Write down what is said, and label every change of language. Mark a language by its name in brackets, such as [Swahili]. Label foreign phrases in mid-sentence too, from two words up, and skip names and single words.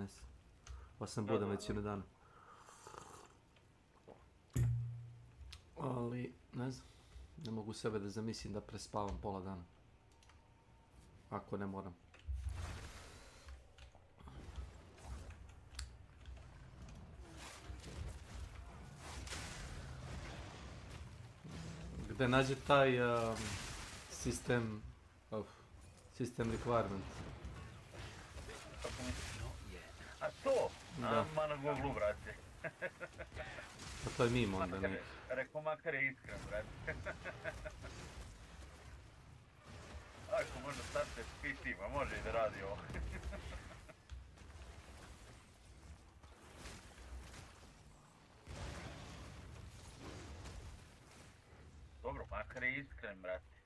[Serbian] Pa sam budan većinu dana. Ali, ne znam, ne mogu sebe da zamislim da prespavam pola dana. Ako ne moram. Gde nađe taj [English] system requirement? [Serbian] A to? Da. Ma na Google, brate. Pa to je mimo onda neki. Rekao makar je iskren, brate. Ako može startati s PC-ma, može i da radi ovo. Dobro, makar je iskren, brate.